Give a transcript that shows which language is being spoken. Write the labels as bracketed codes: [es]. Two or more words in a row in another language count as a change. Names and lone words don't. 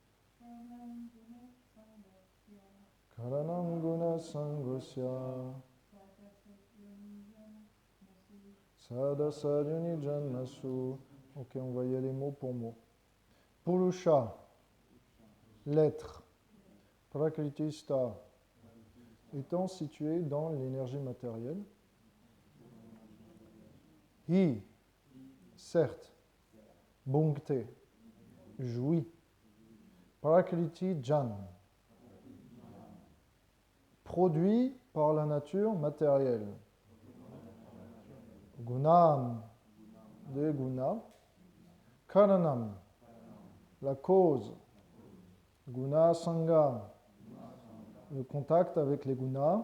[sa] Karanam guna sangosya Sadasadyoni janmasu. [fr] Ok, on va y aller mot pour mot. Purusha, l'être. Prakriti-sta, étant situé dans l'énergie matérielle. Hi, certes. [sa] Bhunkte, jouit. Prakriti jan, [fr] produit par la nature matérielle. Gunam, des gunas. Karanam, la cause. [sa] Guna sanga, [fr] le contact avec les gunas.